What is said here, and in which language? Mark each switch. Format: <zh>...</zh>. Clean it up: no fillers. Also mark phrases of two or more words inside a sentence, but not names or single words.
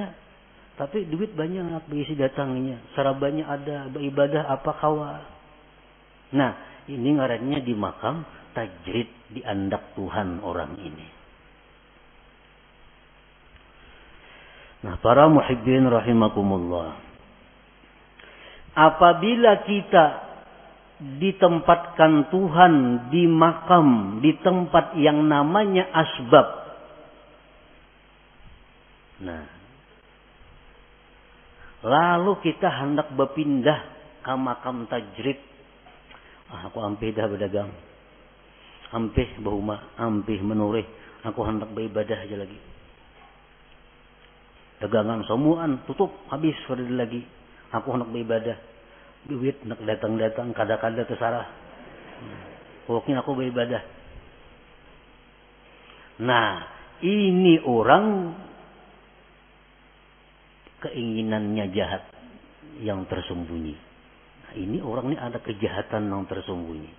<bjn>Tapi duit banyak berisi datangnya. Sarabanya ada, beribadah apa kawa. Nah ini ngarannya di makam tajrid, diandak Tuhan orang ini. Nah, para muhibbin rahimakumullah. Apabila kita ditempatkan Tuhan di makam, di tempat yang namanya asbab. Nah, lalu kita hendak berpindah ke makam tajrid. Aku ampih dah berdagang. Ampih bahuma, ampih menurih. Aku hendak beribadah aja lagi. Dagangan semuaan tutup, habis pada lagi. Aku hendak beribadah. Duit nak datang-datang, kada-kada tersarah. Pokoknya aku beribadah. Nah, ini orang keinginannya jahat yang tersembunyi. Nah, ini orang ini ada kejahatan yang tersembunyi.</bjn>